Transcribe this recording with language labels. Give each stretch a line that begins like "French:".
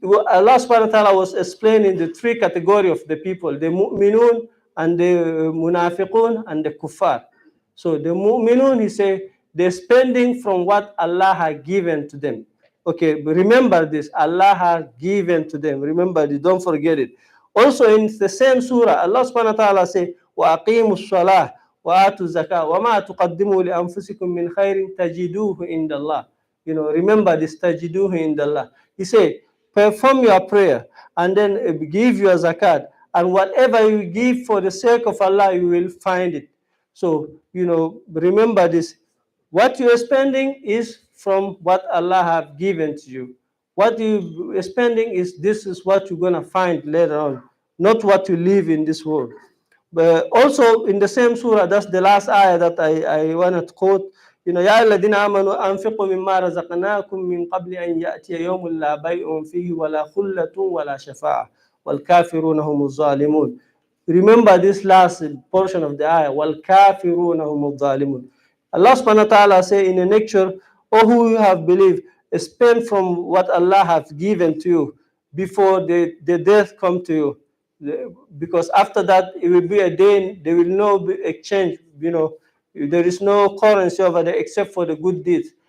English: Allah subhanahu wa ta'ala was explaining the three category of the people, the mu'minun, and the munafiqun, and the kuffar. So the mu'minun, He said, they're spending from what Allah has given to them. Okay, but remember this, Allah has given to them. Remember this, don't forget it. Also in the same surah, Allah subhanahu wa ta'ala say,
Arabic: وَأَقِيمُوا الصَّلَاةَ وَآتُوا الزَّكَاةَ وَمَا تُقَدِّمُوا لِأَنفُسِكُم مِّنْ خَيْرٍ تَجِدُوهُ عِندَ اللَّهِ.
English: Remember this,
Arabic: تَجِدُوهُ عِندَ اللَّهِ.
English: He say, perform your prayer and then give your zakat, and whatever you give for the sake of Allah, you will find it. So, remember this. What you are spending is from what Allah have given to you. What you are spending this is what you're going to find later on, not what you live in this world. But also in the same surah, that's the last ayah that I want to quote.
Arabic: يا الذين آمنوا أنفقوا مما رزقناكم من قبل أن يأتي يوم لا بيع فيه ولا خلة ولا شفاعة والكافرون هم الظالمون.
English: Remember this last portion of the ayah.
Arabic: وَالْكَافِرُونَ هُمُ الظَّالِمُونَ.
English: Allah subhanahu wa ta'ala say in a lecture, "O who you have believed, spend from what Allah has given to you before the death come to you. Because after that, it will be a day, there will no exchange, there is no currency over there except for the good deeds.